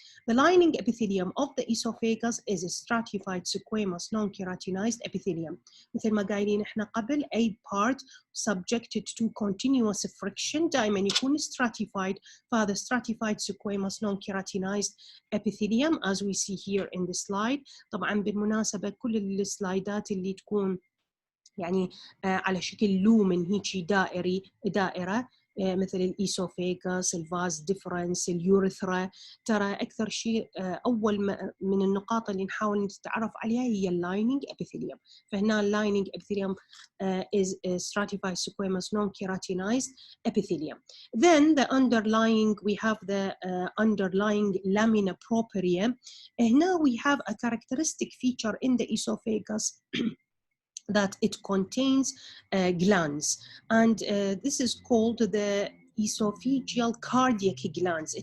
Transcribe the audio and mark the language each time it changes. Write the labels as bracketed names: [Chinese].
[English] The lining epithelium of the esophagus is a stratified squamous non-keratinized epithelium. [Arabic] مثل ما قايلين احنا قبل, [English] a part subjected to continuous friction [Arabic] دائما يكون stratified. فهذا [English] stratified squamous non-keratinized epithelium as we see here in the slide. طبعا بالمناسبة كل السلايدات اللي تكون يعني على شكل لومن هيجي دائرة مثل الإيسوفيغاس، الفاز ديفرنس، اليوريثرا، ترى أكثر شيء أول من النقاط اللي نحاول نتعرف عليها هي اللايننج epithelium. [Arabic] فهنا اللايننج [English] epithelium is stratified squamous non-keratinized epithelium. Then the underlying, we have the underlying lamina propria. Now we have a characteristic feature in the esophagus that it contains glands, and this is called the esophageal cardiac glands.